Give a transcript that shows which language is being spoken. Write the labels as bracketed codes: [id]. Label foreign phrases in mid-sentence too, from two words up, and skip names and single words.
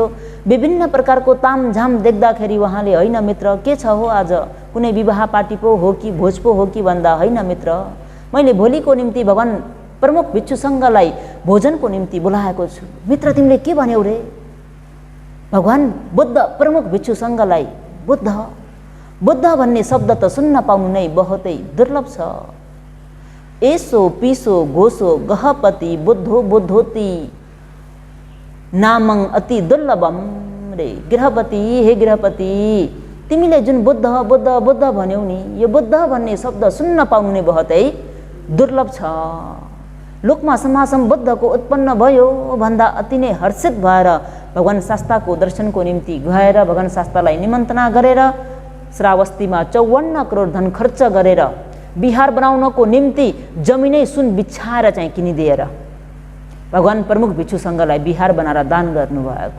[ne] विभिन्न प्रकारको तामझाम देख्दाखेरि उहाँले होइन मित्र के छ हो आज, कुनै विवाह पार्टी पो हो कि भोज पो हो कि भन्दा होइन मित्र मैले भोलिको निम्ति भगवान प्रमुख भिक्षुसँगलाई भोजनको निम्ति बोलाएको छु। मित्र तिमीले के भन्यौ रे? भगवान बुद्ध प्रमुख भिक्षुसँगलाई बुद्ध भन्ने शब्द त सुन्न पाउनु नै बहुतै दुर्लभ छ। [pi] एसो पिसो घोसो गहपति बुद्धो बुद्धोति नामं अति दुर्लभम रे। [ne] गृहपति, हे गृहपति, तिमीले जुन बुद्ध बुद्ध बुद्ध भन्यौ नि, यो बुद्ध भन्ने शब्द सुन्न पाउनु नै बहुतै दुर्लभ छ। लोकमा समासम बुद्धको उत्पन्न भयो भन्दा अति नै हर्षित भएर भगवान शास्ताको दर्शनको निम्ति गएर भगवान शास्तालाई निमन्त्रणा गरेर श्रावस्तीमा 54 करोड धन खर्च गरेर विहार बनाउनको निम्ति जमिनै सुन बिछाएर चाहिँ किनिदिएर भगवान प्रमुख भिक्षुसँगलाई विहार बनाएर दान गर्नुभएको।